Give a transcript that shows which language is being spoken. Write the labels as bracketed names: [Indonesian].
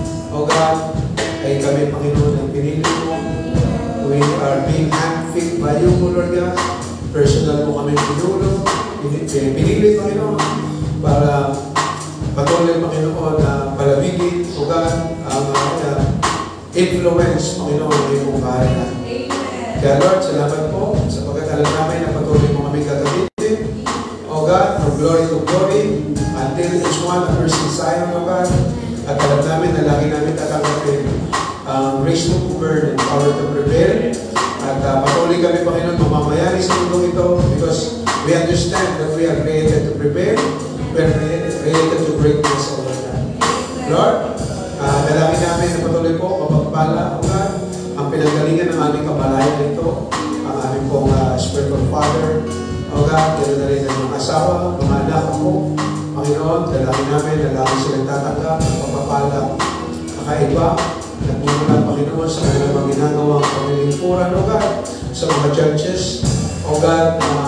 [Filipino] O God, ay kami, Panginoon, ang pinili mo. [English] We are being handpicked by you, Lord God. [Filipino] Personal mo kami pinulo. Pinili, Panginoon, para patuloy, Panginoon, na palabigin, o God, ang influence, Panginoon, ng iyong kaharian. Kaya, Lord, salamat po sapagkat alam namin na patuloy mo kami gagamitin. [English] O God, from glory to glory, until each one a person Zion, O God. [Filipino] At alam namin na lagi namin tatanggapin [English] grace to burn and power to prevail. [Filipino] At patuloy kami, Panginoon, mamamayari sa mundong ito [English] because we understand that we are created to prevail. We are created to greatness, O God. [Filipino] Lord, dalangin namin na patuloy po, mapagpala, O God, ang pinanggalingan ng aming kamalayan ito, ang aming pong spiritual father, O God, gano'n na rin ang mga asawa, mga anak ko, Panginoon, dalangin namin na lagi silang tatanggap ng pagpapala kakaiba, nagmumula, Panginoon, sa kanilang mga ginagawang pamilingkuran, O God, sa mga churches, O God,